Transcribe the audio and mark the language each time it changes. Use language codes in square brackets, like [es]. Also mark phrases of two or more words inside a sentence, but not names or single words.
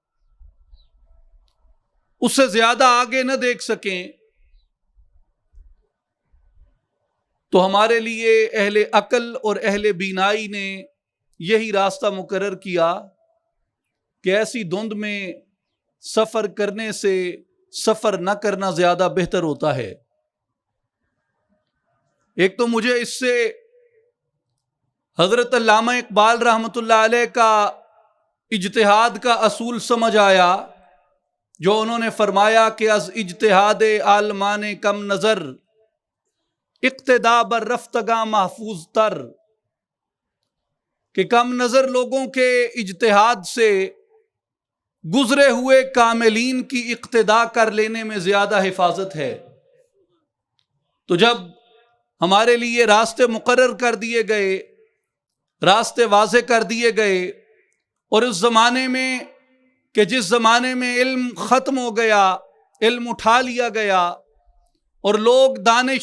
[ur] اس سے زیادہ آگے نہ دیکھ سکیں، تو ہمارے لیے اہل عقل اور اہل بینائی نے یہی راستہ مقرر کیا کہ ایسی دھند میں سفر کرنے سے سفر نہ کرنا زیادہ بہتر ہوتا ہے۔ ایک تو مجھے اس سے حضرت علامہ اقبال رحمۃ اللہ علیہ کا اجتہاد کا اصول سمجھ آیا، جو انہوں نے فرمایا کہ [fa] از اجتہاد عالمان کم نظر اقتدا بر رفتگاں محفوظ تر، [ur] کہ کم نظر لوگوں کے اجتہاد سے گزرے ہوئے کاملین کی اقتدا کر لینے میں زیادہ حفاظت ہے۔ تو جب ہمارے لیے راستے مقرر کر دیے گئے، راستے واضح کر دیے گئے، اور اس زمانے میں کہ جس زمانے میں علم ختم ہو گیا، علم اٹھا لیا گیا اور لوگ دانش